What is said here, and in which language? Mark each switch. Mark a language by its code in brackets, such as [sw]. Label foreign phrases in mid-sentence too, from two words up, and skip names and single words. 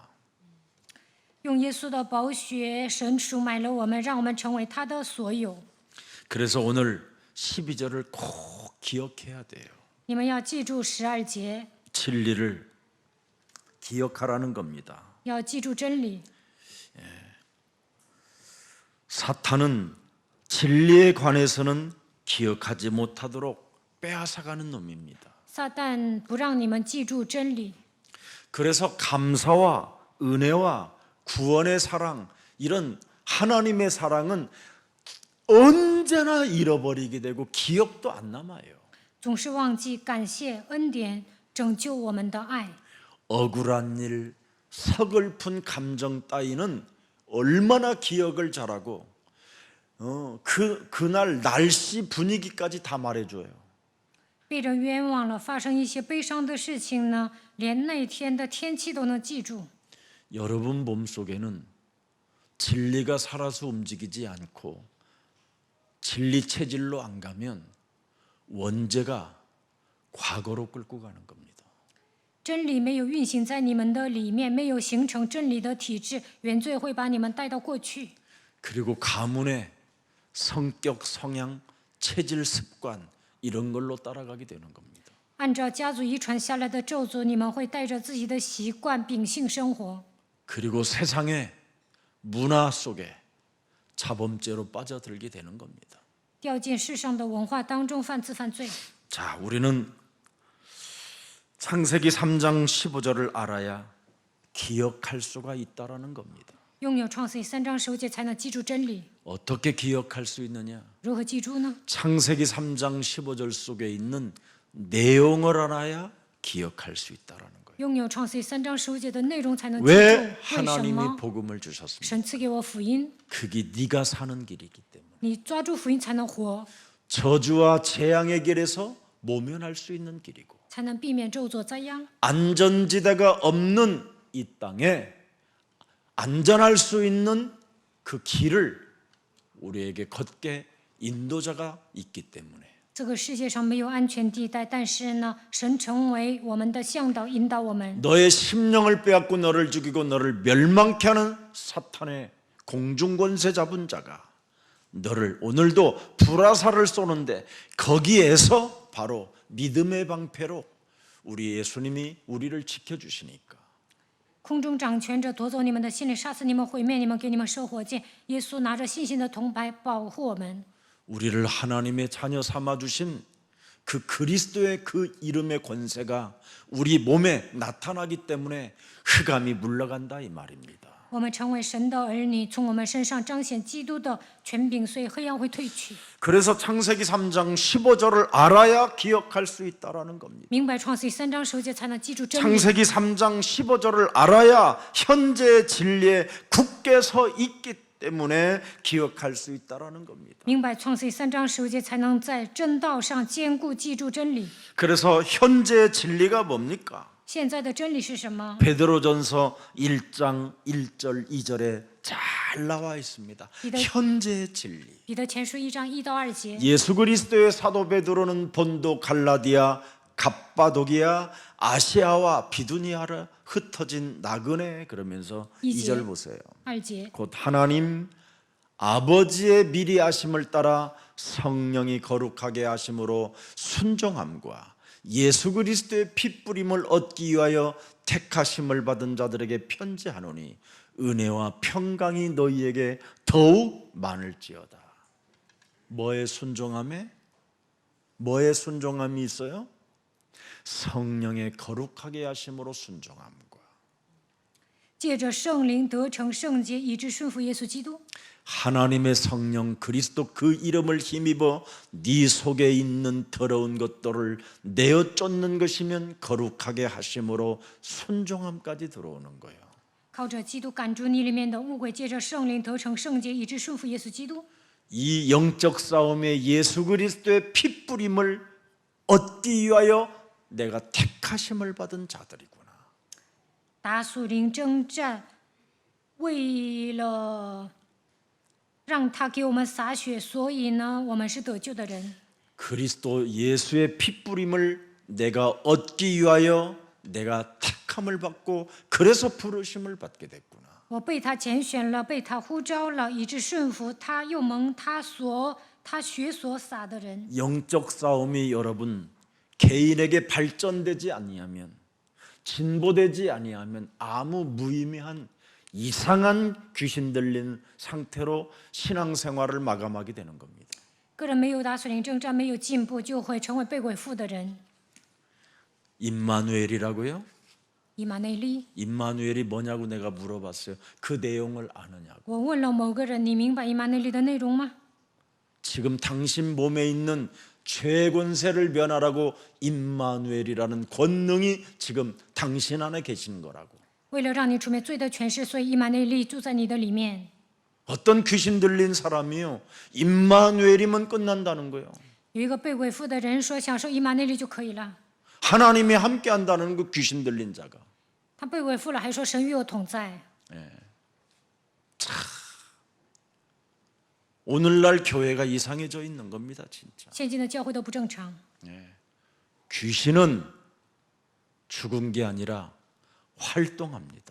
[zh] 用耶稣的宝血，神赎买了我们，让我们成为他的所有。 [ko] 그래서 오늘 12절을 꼭 기억해야 돼요. [zh] 你们要记住12节， [ko] 진리를 기억하라는 겁니다. [zh] 要记住真理。 [ko] 사탄은 진리에 관해서는 기억하지 못하도록 빼앗아가는 놈입니다. [zh] 撒旦不让你们记住真理， [ko] 그래서 감사와 은혜와 구원의 사랑, 이런 하나님의 사랑은 언제나 잃어버리게 되고 기억도 안 남아요. [zh] 总是忘记感谢恩典拯救我们的爱。 [ko] 억울한 일, 서글픈 감정 따위는 얼마나 기억을 잘하고 그날 날씨 분위기까지 다 말해줘요. [zh] 被人冤枉了，发生一些悲伤的事情呢，连那天的天气都能记住。 [ko] 여러분 몸속에는 진리가 살아서 움직이지 않고 진리 체질로 안 가면 원죄가 과거로 끌고 가는 겁니다. [zh] 真理没有运行在你们的里面，没有形成真理的体制，原罪会把你们带到过去。 [ko] 그리고 가문의 성격, 성향, 체질, 습관 이런 걸로 따라가게 되는 겁니다. [zh] 按照家族遗传下来的咒诅，你们会带着自己的习惯、秉性生活。 [ko] 그리고 세상의 문화 속에 자범죄로 빠져들게 되는 겁니다. [zh] 掉进世上的文化当中，犯自犯罪。 [ko] 자, 우리는 창세기 3장 15절을 알아야 기억할 수가 있다라는 겁니다. [zh] 拥有创世3章15节才能记住真理。 [ko] 어떻게 기억할 수 있느냐? [zh] 如何记住呢？ [ko] 창세기 3장 15절 속에 있는 내용을 알아야 기억할 수 있다라는 거예요. [zh] 拥有创世3章15节的内容才能记住。 [ko] 왜 [zh] 为什 [ko] 하나님이 [zh] 么？ [ko] 복음을 주셨습니까? [zh] 神赐给我福音， [ko] 그게 네가 사는 길이기 때문에 [zh] 你抓住福音才能活， [ko] 저주와 재앙의 길에서 모면할 수 있는 길이고 [zh] 才能避免咒诅灾殃。 [ko] 안전지대가 없는 이 땅에 안전할 수 있는 그 길을 우리에게 걷게 인도자가 있기 때문에 [zh] 这个世界上没有安全地带，但是呢，神成为我们的向导，引导我们。 [ko] 너의 심령을 빼앗고 너를 죽이고 너를 멸망케 하는 사탄의 공중권세 잡은 자가 너를 오늘도 불화살을 쏘는데 거기에서 바로 믿음의 방패로 우리 예수님이 우리를 지켜주시니까 [zh] 空中掌权者夺走你们的心灵，杀死你们，毁灭你们，给你们射火箭。耶稣拿着信心的铜牌保护我们。 [ko] 우리를 하나님의 자녀 삼아주신 그 그리스도의 그 이름의 권세가 우리 몸에 나타나기 때문에 흑암이 물러간다 이 말입니다. [zh] 我们成为神的儿女，从我们身上彰显基督的权柄，所以黑暗会退去。 [ko] 그래서 창세기 3장 15절을 알아야 기억할 수 있다라는 겁니다. [zh] 明白创世3章15节才能记住真理。 [ko] 창세기 3장 15절을 알아야 현재의 진리에 굳게 서 있기 때문에 기억할 수 있다라는 겁니다. [zh] 明白创世3章15节才能在正道上坚固记住真理。 [ko] 그래서 현재의 진리가 뭡니까? [zh] 现在的真理是什么？ [ko] 베드로전서 1장 1절 2절에 잘 나와 있습니다. 현재의 진리. [zh] 彼得前书1章1到2节。 [ko] 예수 그리스도의 사도 베드로는 본도 갈라디아 갑바도기아 아시아와 비두니아를 흩어진 나그네 그러면서 이제. 2절 보세요. [zh] 2节， [ko] 곧 하나님 아버지의 미리 하심을 따라 성령이 거룩하게 하심으로 순종함과 예수 그리스도의 피 뿌림을 얻기 위하여 택하심을 받은 자들에게 편지하노니 은혜와 평강이 너희에게 더욱 많을지어다. 뭐의 순종함에? 뭐의 순종함이 있어요? 성령의 거룩하게 하심으로 순종함과 [zh] 借着圣灵得成圣洁，以致顺服耶稣基督。 [ko] 하나님의 성령 그리스도 그 이름을 힘입어 네 속에 있는 더러운 것들을 내어 쫓는 것이면 거룩하게 하심으로 순종함까지 들어오는 거예요. [zh] 靠着基督赶逐你里面的污秽，借着圣灵得成圣洁，以致顺服耶稣基督。 [ko] 이 영적 싸움에 예수 그리스도의 피 뿌림을 얻기 위하여 내가 택하심을 받은 자들이구나. [zh] 打属灵征战，为了让他给我们洒血，所以呢，我们是得救的人。 [ko] 그리스도 예수의 피 뿌림을 내가 얻기 위하여 내가 택함을 받고 그래서 부르심을 받게 됐구나. [zh] 我被他拣选了，被他呼召了，以致顺服他，又蒙他血所洒的人。 [ko] 영적 싸움이 여러분 개인에게 발전되지 아니하면 진보되지 아니하면 아무 무의미한 이상한 귀신 들린 상태로 신앙생활을 마감하게 되는 겁니다. [zh] 个人没有打属灵征战，没有进步，就会成为被鬼附的人。 [ko] 임마누엘이라고요? [zh] 以马内利， [ko] 임마누엘이 뭐냐고 내가 물어봤어요. 그 내용을 아느냐고. [zh] 我问了某个人：“你明白以马内利的内容吗？” [ko] 지금 당신 몸에 있는 죄 권세를 면하라고 임마누엘이라는 권능이 지금 당신 안에 계신 거라고. [zh] 为了让你除灭罪的权势，所以以马内利住在你的里面。 [ko] 어떤 귀신 들린 사람이요 임마누엘이면 끝난다는 거예요. [zh] 有一个被鬼附的人说：“享受以马内利就可以了。 [ko] 하나님이 함께 한다는 그 귀신 들린 자가. ” [zh] 他被鬼附了，还说神与我同在。 [ko] 오늘날 교회가 이상해져 있는 겁니다, 진짜. [zh] 现今的教会都不正常， [ko] 귀신은 죽은 게 아니라 활동합니다.